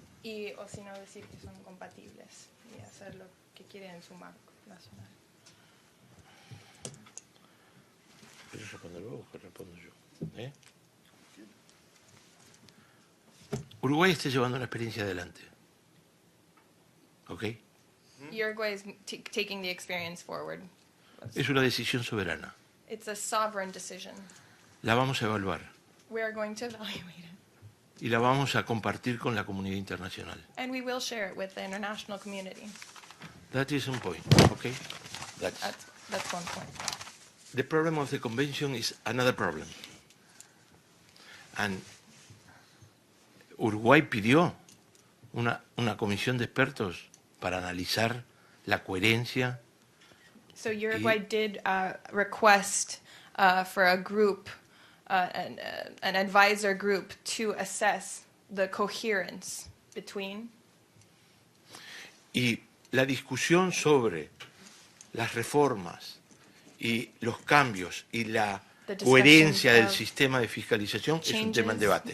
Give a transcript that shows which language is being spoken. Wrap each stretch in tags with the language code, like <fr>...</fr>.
<es>Y o si no decir que son compatibles y hacer lo que quieren en su marco nacional. ¿Quieres responder vos o respondo yo? Uruguay está llevando una experiencia adelante.</es> <en>¿Ok? Uruguay is taking the experience forward.</en> <es>Es una decisión soberana.</es> <en>It's a sovereign decision.</en> <es>La vamos a evaluar.</es> <en>We are going to evaluate it.</en> <es>Y la vamos a compartir con la comunidad internacional.</es> <en>And we will share it with the international community. That is one point, okay? That's one point. The problem of the convention is another problem. And</en> <es>Uruguay pidió una comisión de expertos para analizar la coherencia.</es> <en>So Uruguay did request for a group, an advisor group, to assess the coherence between.</en> <es>Y la discusión sobre las reformas y los cambios y la coherencia del sistema de fiscalización es un tema en debate.</es>